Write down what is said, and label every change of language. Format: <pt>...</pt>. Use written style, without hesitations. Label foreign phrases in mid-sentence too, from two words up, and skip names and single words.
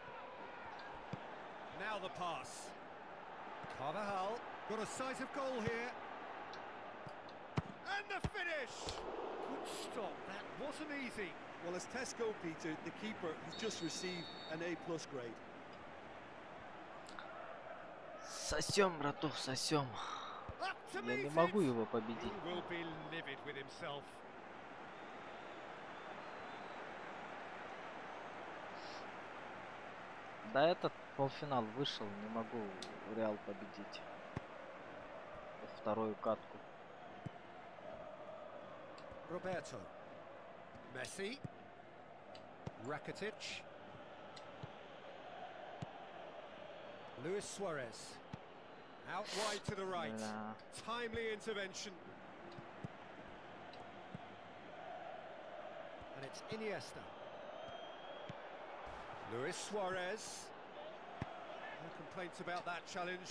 <en>Now the pass. Carvajal got a sight of goal here. And the finish! Good stop, that wasn't easy. Well, as Tesco, Peter, the keeper has just received an A+ grade.</en> <ru>Сосем, братух, сосем. Я не могу его победить. Да, этот полуфинал вышел, не могу Реал победить. Вторую катку.</ru> <en>Roberto. Messi. Rakitic. Luis Suarez. Out wide to the right. Timely intervention. And it's Iniesta. Luis Suarez. No complaints about that challenge.</en>